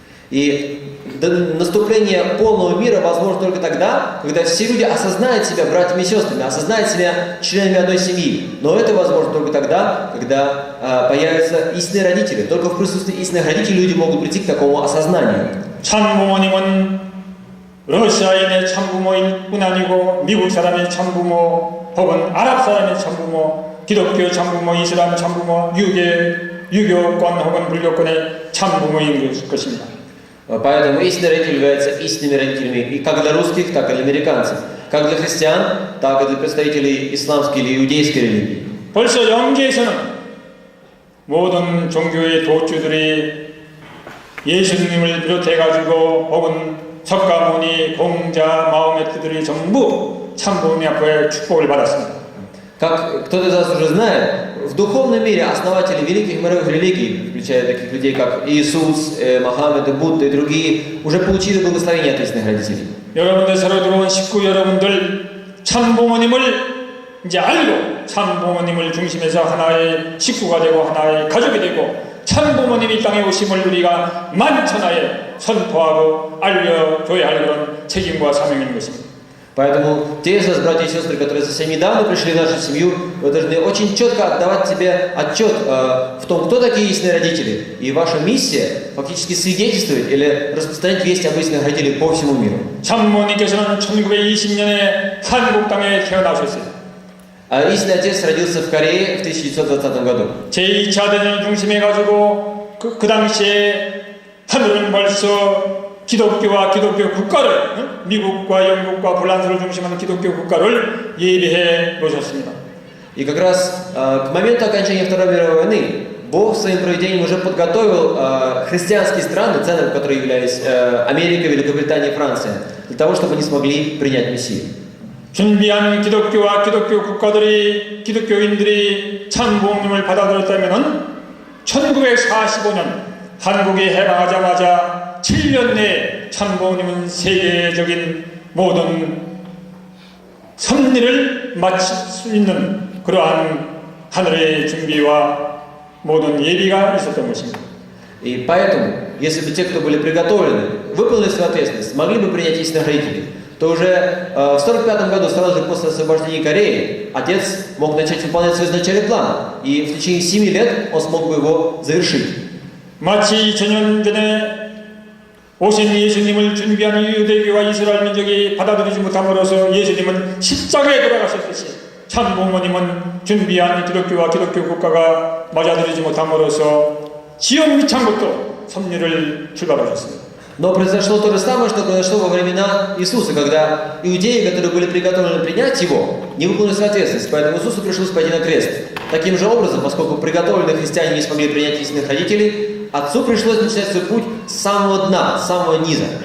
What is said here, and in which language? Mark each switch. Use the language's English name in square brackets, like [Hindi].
[Russian] И наступление полного мира возможно только тогда, когда все люди осознают себя братьями и сестрами, осознают себя членами одной семьи. Но это возможно только тогда, когда появятся истинные родители. Только в присутствии истинных родителей люди могут прийти к такому осознанию. [Korean] 참 부모님은 러시아인의 참부모일 뿐 아니고 미국 사람의 참부모 혹은 아랍 사람의 참부모, 기독교 참부모, 이슬람 참부모, 유교권 혹은 불교권의 참부모인 것입니다. [Russian] Поэтому истинный родитель является истинными родителями и как для русских, так и для американцев. Как для христиан, так и для представителей исламской или иудейской религии. [Korean] 벌써 영계에서는 모든 종교의 도주들이 예수님을 비롯해가지고 혹은 석가모니, 공자, 마호메트들이 전부 참부모님 앞에 축복을 받았습니다. [Russian] Как кто-то из вас уже знает, в духовном мире основатели великих мировых религий, включая таких людей, как Иисус, Мохаммед, Будда и другие, уже получили благословение от истинных родителей. [Korean] 여러분들 새로 들어온 식구 여러분들 참부모님을 이제 알고 참부모님을 중심해서 하나의 식구가 되고 하나의 가족이 되고 참부모님이 땅에 오심을 우리가 만천하에 선포하고 알려줘야 할 그런 책임과 사명인 것입니다. [Russian] Поэтому те из вас, братья и сестры, которые совсем недавно пришли в нашу семью, вы должны очень четко отдавать себе отчет в том, кто такие истинные родители. И ваша миссия фактически свидетельствовать или распространять весть об истинных родителях по всему миру. [Korean] 참부모님께서는 1920년에 한국 땅에 태어나셨어요. [Russian] А истинный отец родился в Корее в 1920 году. [Korean] 제2차 대전을 중심해가지고 그 당시에 하늘은 벌써 기독교와 기독교 국가를 미국과 영국과 프랑스를 중심하는 기독교 국가를 예비해 놓으셨습니다. [Russian] И как раз к моменту окончания Второй мировой войны Бог своим провидением уже подготовил христианские страны, центром которых являлись Америка, Великобритания и Франция, для того, чтобы они смогли принять Мессию. [Korean] 준비한 기독교와 기독교 국가들이 기독교인들이 참부모님을 받아들였다면은 1945년 한국이 해방하자마자 7년 내에 참부모님은 세계적인 모든 섭리를 마칠 수 있는 그러한 하늘의 준비와 모든 예비가 있었던 것입니다. [Russian] И поэтому, если бы те, кто были приготовлены, выполнили свою ответственность, смогли бы принять истинных родителей, то уже в 1945 году, сразу же после освобождения Кореи, отец мог начать выполнять свой изначальный план, и в течение 7 лет он смог бы его завершить. [Korean] 마치 2000년 전에 오신 예수님을 준비한 유대교와 이스라엘 민족이 받아들이지 못함으로써 예수님은 십자가에 돌아가셨듯이 참부모님은 준비한 기독교와 기독교 국가가 맞아들이지 못함으로써 지옥 미창부터 섭리를 출발하셨습니다. [Russian] Но произошло то же самое, что произошло во времена Иисуса, когда иудеи, которые были приготовлены принять Его, не выполнили свою ответственность, поэтому Иисусу пришлось пойти на крест. Таким же образом, поскольку приготовленные христиане не смогли принять истинных родителей, Отцу пришлось начинать свой путь с самого дна, с самого низа.